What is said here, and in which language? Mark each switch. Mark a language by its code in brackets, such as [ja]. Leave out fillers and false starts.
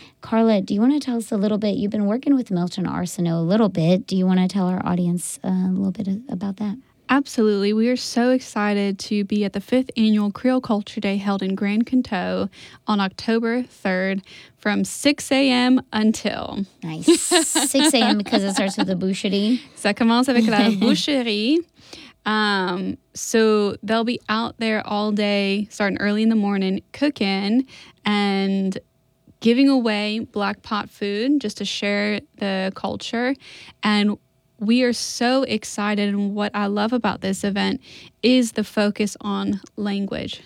[en] Carla, do you want to tell us a little bit? You've been working with Milton Arsenault a little bit. Do you want to tell our audience a little bit about that? Absolutely. We are so excited to be at the 5th Annual Creole Culture Day held in Grand Coteau on October 3rd from 6 a.m. until. Nice. 6 a.m. because it starts with a boucherie. [fr] Ça commence avec la boucherie. [en] So they'll be out there all day, starting early in the morning, cooking and giving away black pot food just to share the culture. And we are so excited, and what I love about this event is the focus on language.